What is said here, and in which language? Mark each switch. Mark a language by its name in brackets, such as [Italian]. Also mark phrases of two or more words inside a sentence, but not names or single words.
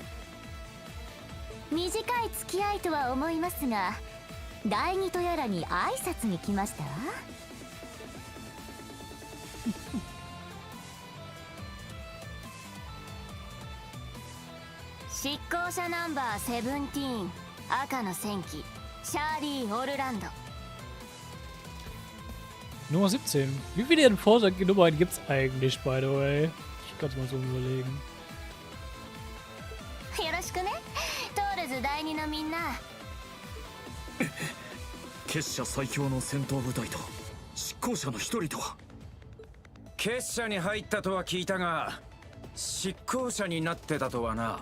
[Japanese] 短い付き合いとは思いますが、第二とやらに挨拶に来ましたわ。執行者ナンバー17、赤の戦機シャーリー・オルランド。 [German] Nummer 17. Wie viele Nummern gibt es eigentlich, [English] by the way? [German] Ich kann es mal so überlegen. [Japanese] よろしくね、トールズ第二のみんな。結社最強の戦闘部隊と執行者の一人とは。結社に入ったとは聞いたが、執行者になってたとはな。